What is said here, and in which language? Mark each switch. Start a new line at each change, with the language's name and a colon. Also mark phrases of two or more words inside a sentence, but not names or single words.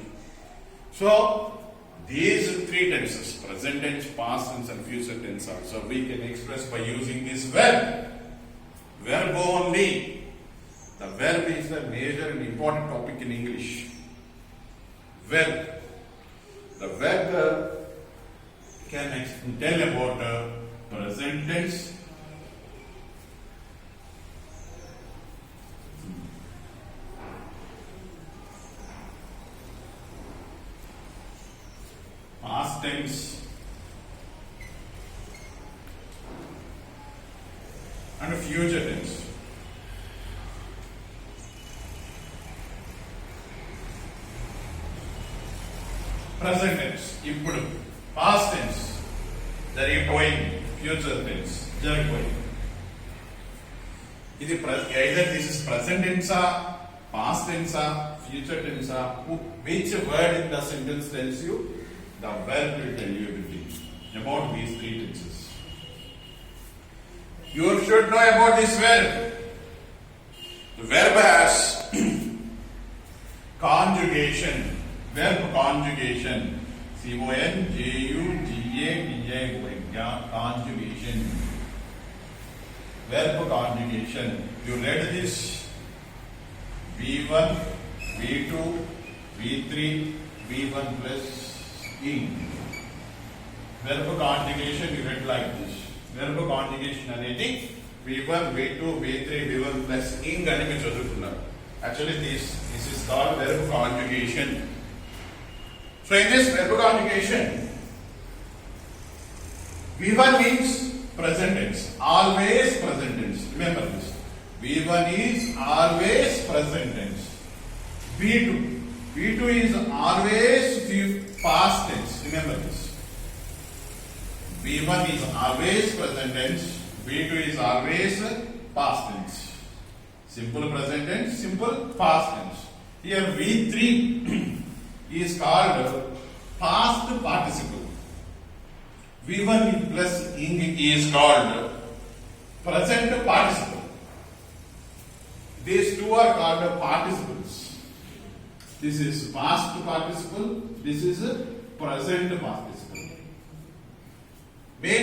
English: So, these three tenses, present tense, past tense and future tense also, we can express by using this verb. Verb only. The verb is the major and important topic in English. Verb. The verb can tell about present tense, past tense, and future tense. Present tense,
Telugu: ఇప్పుడు.
English: Past tense,
Telugu: జరిగిపోయింది.
English: Future tense,
Telugu: జరిగిపోయింది.
English: ఇది either this is present tense, past tense, future tense, which word in the sentence tells you, the verb will tell you everything about these three tenses. You should know about this verb. The verb has conjugation. Verb conjugation. C-O-N-J-U-G-A-D-A-Y. Conjugation. Verb conjugation. You read this. V1, V2, V3, V1 plus ing. Verb conjugation you read like this. Verb conjugation
Telugu: అనేది
English: V1, V2, V3, V1 plus ing
Telugu: అని మీరు చదువుతున్నారు.
English: Actually this is called verb conjugation. So in this verb conjugation, V1 means present tense, always present tense. Remember this. V1 is always present tense. V2 is always past tense. Remember this. V1 is always present tense. V2 is always past tense. Simple present tense, simple past tense. Here V3 is called past participle. V1 plus ing is called present participle. These two are called participles. This is past participle, this is present participle.